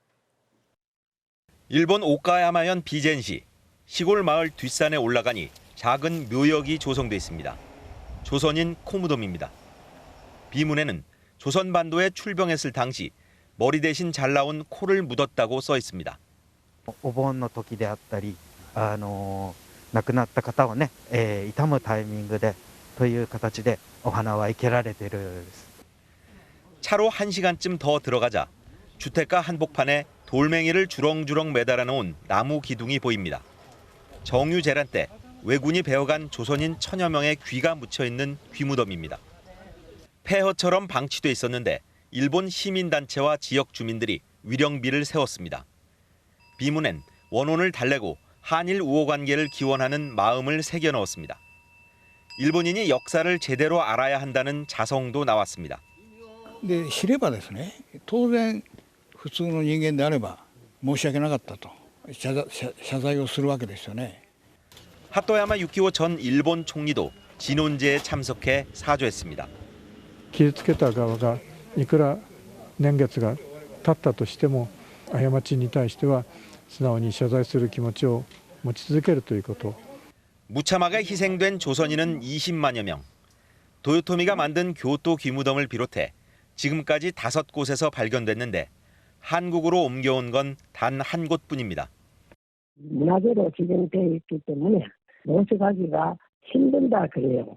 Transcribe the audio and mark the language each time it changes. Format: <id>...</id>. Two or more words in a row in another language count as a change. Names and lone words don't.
<ko>일본 오카야마현 비젠시 시골 마을 뒷산에 올라가니 작은 묘역이 조성돼 있습니다. 조선인 코무덤입니다. 비문에는 조선반도에 출병했을 당시 머리 대신 잘 나온 코를 묻었다고 써 있습니다.</ko> <ja>お盆の時であったり、亡くなった方をね、悼むタイミングでという形でお花は生けられている。</ja> <ko>차로 1시간쯤 더 들어가자 주택가 한복판에 돌멩이를 주렁주렁 매달아 놓은 나무 기둥이 보입니다. 정유재란 때 왜군이 베어간 조선인 천여 명의 귀가 묻혀 있는 귀무덤입니다. 폐허처럼 방치돼 있었는데 일본 시민단체와 지역 주민들이 위령비를 세웠습니다. 비문엔 원혼을 달래고 한일 우호 관계를 기원하는 마음을 새겨 넣었습니다. 일본인이 역사를 제대로 알아야 한다는 자성도 나왔습니다.</ko> <ja>で知ればですね、当然普通の人間であれば申し訳なかったと謝罪をするわけですよね。</ja> <ko>하토야마 유키오 전 일본 총리도 진원제에 참석해 사죄했습니다.</ko> <ja>傷つけた側がいくら年月が経ったとしても過ちに対しては素直に謝罪する気持ちを持ち続けるということ。</ja> <ko>무참하게 희생된 조선인은 20만여 명. 도요토미가 만든 교토 귀무덤을 비롯해 지금까지 5곳에서 발견됐는데 한국으로 옮겨온 건 단 한 곳뿐입니다. 문화재로 지정되어 있기 때문에 모셔가기가 힘든다 그래요.</ko>